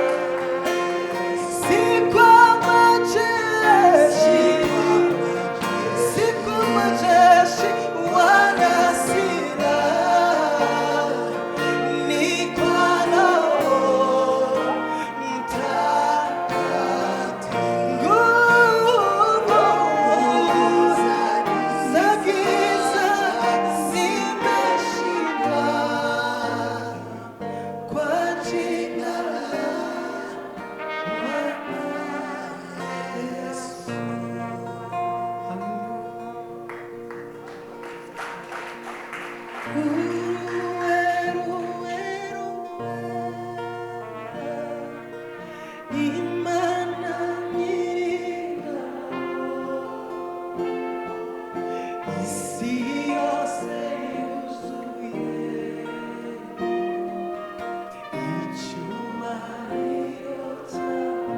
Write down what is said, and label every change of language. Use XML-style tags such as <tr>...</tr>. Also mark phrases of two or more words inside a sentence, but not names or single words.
<sw>Si kwa majeshi, si kwa majeshi wala silaha, ni kwa Roho Mtakatifu. Nguvu za giza zimeshindwa kwa jina la Bwana Yesu.</sw> <rw>Imana nyir'ingabo, isi yose yuzuye icyubahiro cyawe.</rw>